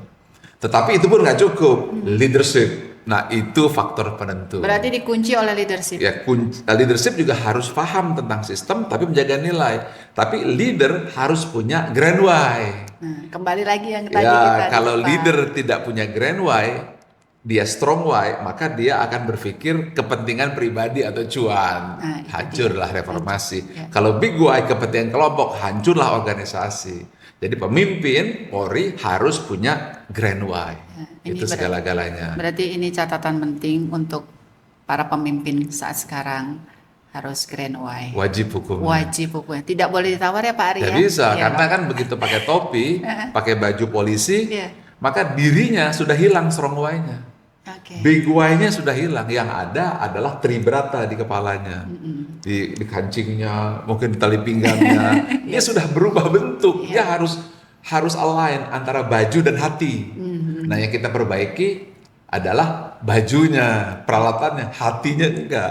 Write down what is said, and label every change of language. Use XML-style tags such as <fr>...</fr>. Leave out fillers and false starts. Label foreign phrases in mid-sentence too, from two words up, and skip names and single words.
<id>Tetapi itu pun nggak cukup, leadership. Nah, itu faktor penentu. Berarti dikunci oleh leadership. Ya, leadership juga harus paham tentang sistem tapi menjaga nilai. Tapi leader harus punya</id> <en>grand why.</en> <id>Nah, kembali lagi yang tadi kita kalau leader tidak punya</id> <en>grand why,</en> <id>dia</id> <en>strong why,</en> <id>maka dia akan berpikir kepentingan pribadi atau cuan. Hancurlah reformasi. Kalau</id> <en>big why,</en> <id>kepentingan kelompok, hancurlah organisasi. Jadi pemimpin Polri harus punya</id> <en>grand why.</en> <id>Itu segala-galanya. Berarti ini catatan penting untuk para pemimpin saat sekarang, harus</id> <en>grand why.</en> <id>Wajib hukumnya. Wajib hukumnya. Tidak boleh ditawar ya Pak Ari ya? Bisa, karena kan begitu pakai topi, pakai baju polisi, maka dirinya sudah hilang</id> <en>strong why-</en> <id>nya.</id> <en>Big why-</en> <id>nya sudah hilang. Yang ada adalah Tribrata di kepalanya, di kancingnya, mungkin di tali pinggangnya. Dia sudah berubah bentuk. Dia harus align antara baju dan hati. Nah, yang kita perbaiki adalah bajunya, peralatannya, hatinya enggak.</id>